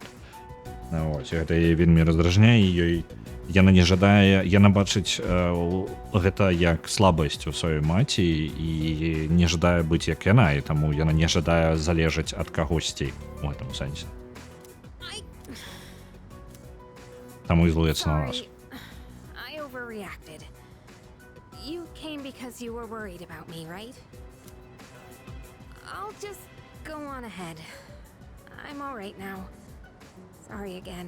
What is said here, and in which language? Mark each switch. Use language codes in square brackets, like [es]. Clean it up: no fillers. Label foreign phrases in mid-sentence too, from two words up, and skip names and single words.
[be] Ось, гэта яе вельмі раздражняе, і ёй яна не жадае, яна бачыць гэта як слабасць у сваёй маці і не жадае быць як яна, і таму яна не жадае залежаць ад кагосьці у гэтым сэнсе. Таму і злуецца на нас. [en] I overreacted. You came because you were worried about me, right? I'll just go on ahead. I'm all right now. Sorry again.